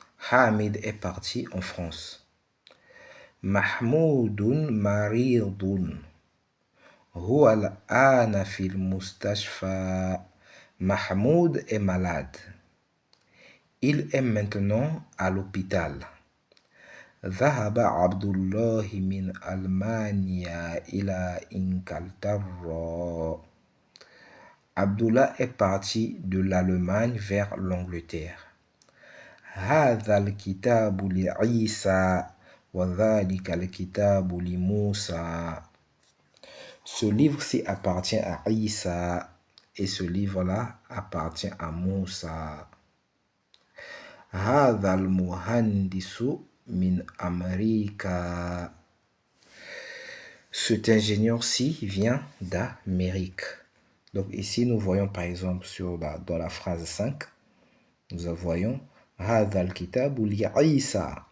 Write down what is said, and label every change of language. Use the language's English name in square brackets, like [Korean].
[French] Hamid est parti en France. [Arabic] Mahmoudun maridun. Huwa al-ana fil mustashfa. [French] Mahmoud est malade. Il est maintenant à l'hôpital. [Arabic] ذهب عبد الله من ألمانيا إلى إنجلترا. [French] Abdullah est parti de l'Allemagne vers l'Angleterre. [Arabic] هذا الكتاب لعيسى وذلك الكتاب لموسى. [French] Ce livre-ci appartient à Isa et ce livre-là appartient à Moussa. [Arabic] هذا المهندس min Amerika. [French] Cet ingénieur-ci vient d'Amérique. Donc ici, nous voyons par exemple dans la phrase 5, nous voyons [Arabic] هذا الكتاب لعيسى.